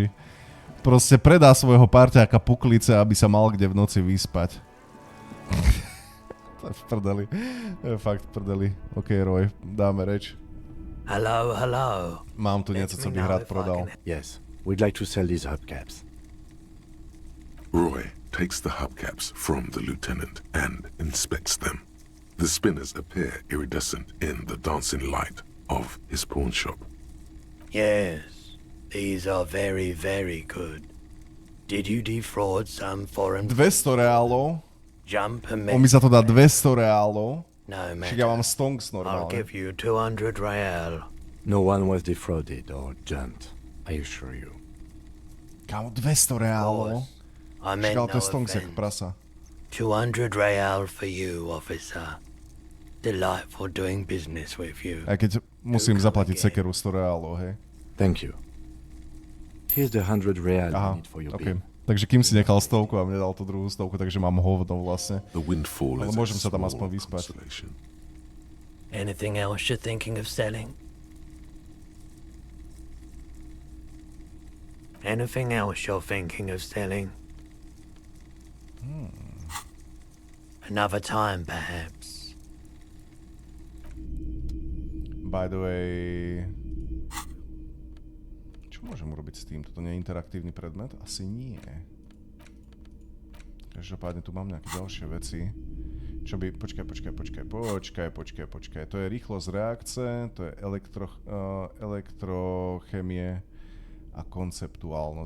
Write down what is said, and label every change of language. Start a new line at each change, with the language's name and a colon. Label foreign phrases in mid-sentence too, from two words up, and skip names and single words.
Slovak: Proste predá svojho parťáka puklice, aby sa mal kde v noci vyspať. To je v prdeli. To je fakt v prdeli. OK, Roy, dáme reč.
English: Hello.
Czech: Mám tu niečo, co bych rád prodal.
English: Yes, we'd like to sell these hubcaps. Roy takes the hubcaps from the lieutenant and inspects them. The spinners appear iridescent in the dancing light of his pawn shop. Yes, these are very, very good. Did you defraud some foreign...
Slovak: 200 reálov.
English: Jump and
Slovak: On mi za to dá 200 reálov.
English: No matter.
Slovak: Však ja mám stonks normálne.
English: I'll give you 200 real. No one was defrauded or jumped, I assure you.
Slovak: Kámo, 200 reálov.
English: I meant no
Slovak: stonks jak
English: offense.
Slovak: prasa.
English: 200 real for you, officer. Delightful doing business with you.
Slovak: Aj keď musím zaplatiť sekeru 100 reálov, hej.
English: Thank you. Here's the 100 real you need for your bill.
Slovak: Takže kým si nechal stovku a mne dal tú druhú stovku, takže mám hovno vlastne. Ale môžem sa tam aspoň vyspať.
English: Anything else you're thinking of selling? Anything else you're thinking of selling? Another time, perhaps. By the way...
Slovak: Čo môžem urobiť s tým? Toto nie je interaktívny predmet? Asi nie. Každopádne tu mám nejaké ďalšie veci. Čo by... Počkaj. To je rýchlosť reakce, to je elektrochemie a konceptuálnosť.